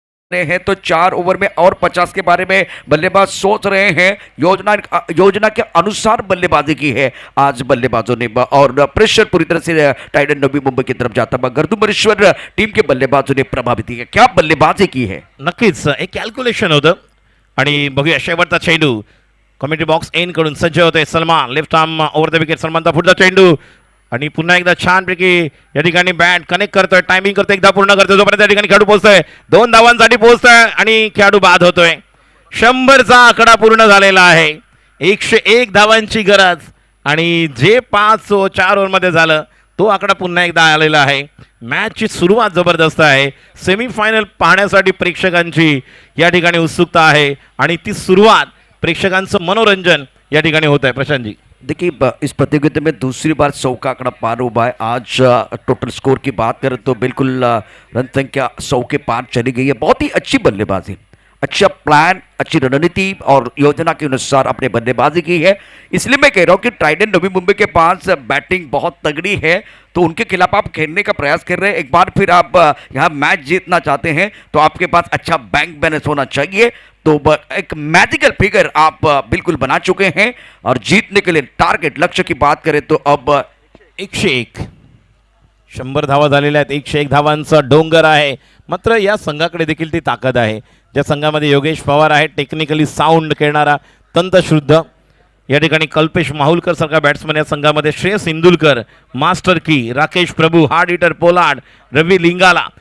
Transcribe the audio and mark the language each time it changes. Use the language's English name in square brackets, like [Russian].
[Hindi] रहे हैं तो 4 ओवर में और 50 के बारे में बल्लेबाज सोच रहे हैं। योजना के अनुसार बल्लेबाजी की है आज बल्लेबाजों ने और प्रेशर पूरी तरह से टाइटन नवी मुंबई की तरफ जाता हुआ गर्दुमरेश्वर टीम के बल्लेबाजों ने प्रभावित किया। क्या बल्लेबाजी की है? [Marathi] नक्कीच एक कॅल्क्युलेशन होतं आणि बघूया शेवटचा चेंडू कॉमेंट्री बॉक्स एन कडून सज्ज होते Salman. Left arm over the wicket, सलमानचा पुढचा चेंडू आणि पुन्हा एकदा छानपैकी या ठिकाणी बॅट कनेक्ट करतोय, टायमिंग करतोय, एकदा पूर्ण करतोय, जोपर्यंत या ठिकाणी खेळाडू पोहोचतोय 2 धावांसाठी पोहोचतोय आणि खेळाडू बाद होतोय. 100चा आकडा पूर्ण झालेला आहे. 101 धावांची गरज आणि जे 4 ओव्हरमध्ये झालं तो आकडा पुन्हा एकदा आलेला आहे. मॅचची सुरुवात जबरदस्त आहे. सेमीफायनल पाहण्यासाठी प्रेक्षकांची या ठिकाणी उत्सुकता आहे आणि ती सुरुवात प्रेक्षकांचं मनोरंजन या ठिकाणी होत आहे. प्रशांतजी, [Hindi] देखिए इस प्रतियोगिता में दूसरी बार 100 का आंकड़ा पार हुआ है। आज टोटल स्कोर की बात करें तो बिल्कुल रन संख्या 100 के पार चली गई है। बहुत ही अच्छी बल्लेबाजी, अच्छा प्लान, अच्छी रणनीति और योजना के अनुसार अपने बल्लेबाजी की है। इसलिए मैं कह रहा हूँ कि ट्राइडेंट नवी मुंबई के पास बैटिंग बहुत तगड़ी है, तो उनके खिलाफ आप खेलने का प्रयास कर रहे हैं। एक बार फिर आप यहाँ मैच जीतना चाहते हैं तो आपके पास अच्छा बैंक बैलेंस होना चाहिए। तो एक मैजिकल फिगर आप बिल्कुल बना चुके हैं और जीतने के लिए टारगेट लक्ष्य की बात करें तो अब [Marathi] 101 100 धावा झालेल्या आहेत. 101 धावांचा डोंगर आहे. मात्र या संघाकडे देखील ती ताकद आहे. ज्या संघामध्ये योगेश पवार आहे, टेक्निकली साऊंड खेळणारा, तंतशुद्ध. या ठिकाणी कल्पेश माहुलकर सारखा बॅट्समन या संघामध्ये, श्रेयस इंदुलकर, मास्टर की, राकेश प्रभू, हार्ड हिटर पोलार्ड, रवी लिंगाला.